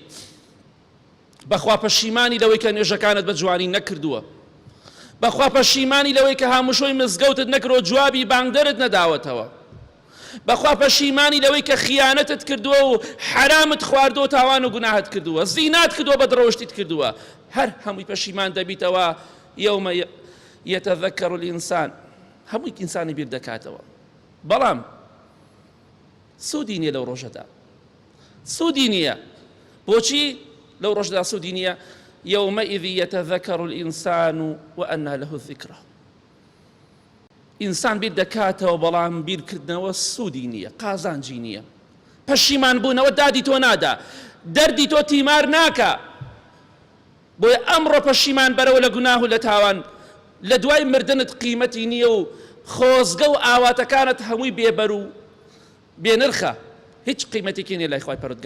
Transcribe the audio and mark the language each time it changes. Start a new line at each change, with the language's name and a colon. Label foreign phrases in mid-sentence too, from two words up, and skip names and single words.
Central Kurdish: بەخوا پەشیمانی لەوەی کە نوێژەکانت بە جوانی نەکردووە، بەخوا پەشیمانی لەوەی کە هاموشۆی مزگەوتت نەکردەوە، جوابی بانگدەرت نەداوەتەوە، بەخوا پەشیمانی لەوەی کە خیانەتت کردووە و حرامت خواردووە، تاوان و گوناهت کردووە، زینات کردووە، بە درۆشتیت کردووە، هەر هەمووی پەشیمان دەبیتەوە.
Arabic: یەومە یەتەذەکەر الئینسان،
Central Kurdish: هەمووی ئینسانی بیر دەکاتەوە. بەڵام سوودی نییە لەو ڕۆژەدا، سوودی نییە. بۆچی لەو ڕۆژدا سوودی نییە؟
Arabic: يومئذ يتذكر الإنسان وأنى له الذكرى.
Central Kurdish: ئینسان بیر دەکاتەوە، بەڵام بیرکردنەوە سوودی نییە، قازانجی نییە. پەشیمان بوونەوە دادی تۆ نادا، دەردی تۆ تیمار ناکە. بۆیە ئەمڕۆ پەشیمان بەرەوە لە گوناه و لە تاوان، لە دوای مردنت قیمەتی نییە و خۆزگە و ئاواتەکانت هەمووی بێبەر و بێنرخە، هیچ قیمەتێکی نییە لای خوای پەروەردگار.